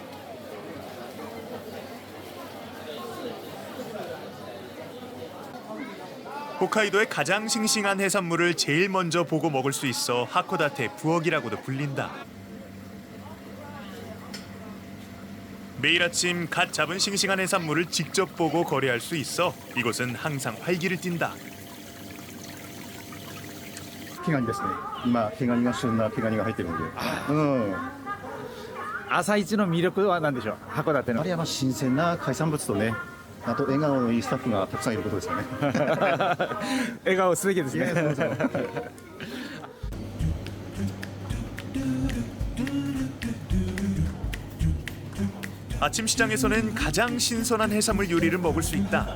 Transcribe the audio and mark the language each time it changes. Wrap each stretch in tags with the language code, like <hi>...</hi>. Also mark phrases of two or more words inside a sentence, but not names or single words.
<ko>홋카이도의 가장 싱싱한 해산물을 제일 먼저 보고 먹을 수 있어 하코다테 부엌이라고도 불린다. 매일 아침 갓 잡은 싱싱한 해산물을 직접 보고 거래할 수 있어 이곳은 항상 활기를 띈다.</ko> <ja>毛ガニですね。今毛ガニが旬な毛ガニが入ってるので。朝一の魅力は何でしょう。函館の。やはり新鮮な海産物とね、あと笑顔のいいスタッフがたくさんいることですよね。笑顔すべきですね。</ja> <ko>아침 시장에서는 가장 신선한 해산물 요리를 먹을 수 있다.</ko>